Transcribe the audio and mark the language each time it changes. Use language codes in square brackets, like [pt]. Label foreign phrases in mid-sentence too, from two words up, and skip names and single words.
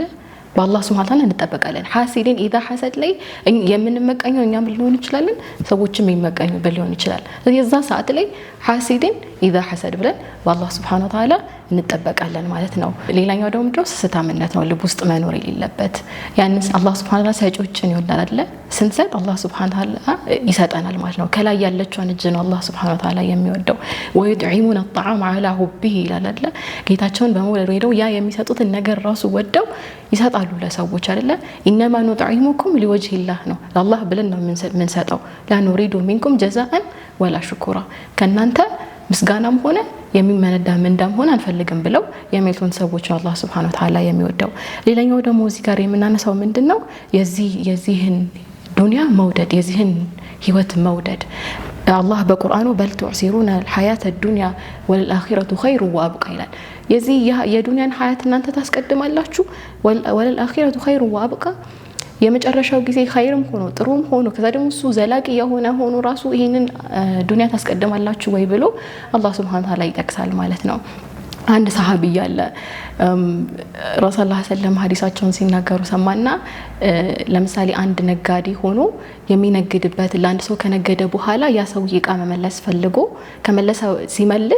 [am] በአላህ [ar] سبحانه وتعالى [am] እንጠበቃለን። [ar] حاسد إذا حسد [am] ላይ የምንመቀኘው እኛም ሊሆን ይችላል፣ ሰዎችም የሚመቀኙ ሊሆን ይችላል። ስለዚህ እዛ ሰዓት ላይ [ar] حاسد إذا حسد [am] ብለን በአላህ [ar] سبحانه وتعالى [am] እንጠበቃለን ማለት ነው። ሌላኛው ደግሞ ስስታምነት ነው፣ ልብ ውስጥ መኖር የሌለበት። ያንስ አላህ [ar] سبحانه وتعالى [am] ሰጪዎችን ይወዳል አይደለ? ስንሰጥ አላህ [ar] سبحانه وتعالى [am] ይሰጠናል ማለት ነው። ከላይ ያለችውን እጅ ነው አላህ [ar] سبحانه وتعالى [am] የሚወደው። [ar] ويطعمون الطعام على حبه [am] ይላል አይደለ? ጌታቸውን በመውደድ ወይደው ያ የሚሰጡትን ነገር ራሱ ወደው ይሰጣሉ ለሰዎች አይደለ? [ar] إنما نطعمكم لوجه الله [am] ነው፣ ለአላህ ብለን ነው የምንሰጠው። [ar] لا نريد منكم جزاء ولا شكورا፣ [am] ከናንተ ምስጋናም ሆነ የሚመነዳ ምንዳም ሆነ አንፈልግም ብለው የሚሉትን ሰዎች አላህ [ar] سبحانه وتعالى [am] የሚወደው። ሌላኛው ደግሞ እዚህ ጋር የምናነሳው ምንድነው? የዚህን ዱንያ መውደድ፣ የዚህን ህይወት መውደድ። አላህ በቁርአኑ [ar] بل تؤثرون الحياة الدنيا والآخرة خير وأبقى [am] ይላል። የዚህ የዱንያን ሀያት እናንተ ታስቀድማላችሁ፣ [ar] والآخرة خير وأبقى [am] የመጨረሻው ጊዜ ኸይርም ሆኖ ጥሩም ሆኖ ከዛ ደግሞ እሱ ዘላቂ የሆነ ሆኖ ራሱ ይሄንን ዱንያ ታስቀድማላችሁ ወይ ብሎ አላህ [ar] سبحانه وتعالى [am] ይጠቅሳል ማለት ነው። አንድ ሰሃቢ ያለ [ar] رسول الله صلى الله عليه وسلم [am] ሐዲሳቸውን ሲናገሩ ሰማና፣ ለምሳሌ አንድ ነጋዴ ሆኖ የሚነግድበት ለአንድ ሰው ከነገደ በኋላ ያ ሰው እቃ መመለስ ፈልጎ ሲመልስ